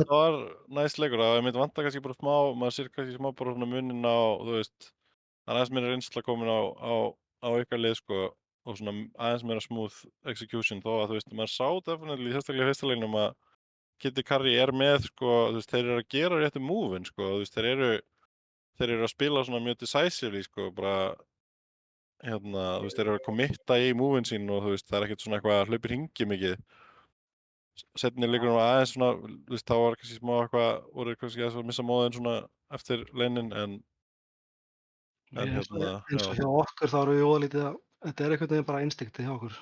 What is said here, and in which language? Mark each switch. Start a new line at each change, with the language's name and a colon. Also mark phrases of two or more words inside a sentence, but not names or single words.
Icelandic: þetta var næst leikur, það myndi vanta kannski bara smá, maður sér kannski smá bara svona munin á, það er aðeins meira reynsla komin á ykkar lið, sko, og svona aðeins meira
English: smooth execution,
Icelandic: þó að, maður sá definitely, sérstaklega í fyrsta leiknum að Kitty Curry er með, sko, þeir eru að gera réttu move-in, sko, þeir eru að spila svona mjög decisively, sko, bara, þeir eru að committa í move-in sín og, það er ekkert svona eitthvað að hlaupi hringi mikið. Seinni leikurinn var aðeins svona, þá var kannski smá eitthvað, voru kannski að missa móðin svona eftir leinin en Eins og já. hjá okkur þá erum við óðalítið að þetta er einhvern veginn bara instinkti hjá okkur.